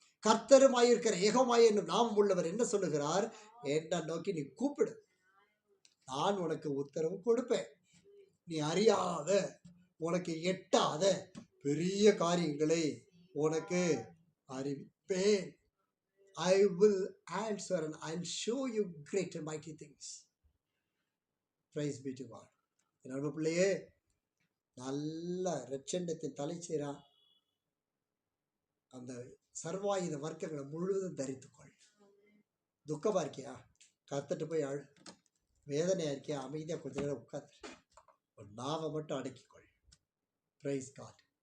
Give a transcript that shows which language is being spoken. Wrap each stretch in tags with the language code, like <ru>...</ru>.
<ta>கர்த்தருமாயிருக்கிற யெகோவா என்னும் நாமம் உள்ளவர் என்ன சொல்லுகிறார்? என்ன நோக்கி நீ கூப்பிடு, நான் உனக்கு உத்தரவு கொடுப்பேன். நீ அறியாத, உனக்கு எட்டாத பெரிய காரியங்களை உனக்கு அறிவிப்பேன்.</ta> <en>I will answer and I'll show you great and mighty things. Praise be to God.</en> <ta>என்னோட பிள்ளையே, நல்ல ரட்சண்டத்தின் தலைச்சீரா அந்த சர்வாயுத வர்க்கங்களை முழுவதும் தரித்துக்கொள். துக்கமாக இருக்கியா, கத்துட்டு போய் அழு. வேதனையாக இருக்கியா, அமைதியாக கொஞ்ச நேரம் உட்காந்து ஒரு நாவை மட்டும் அடக்கிக்கொள்.</ta> <en>Praise God.</en>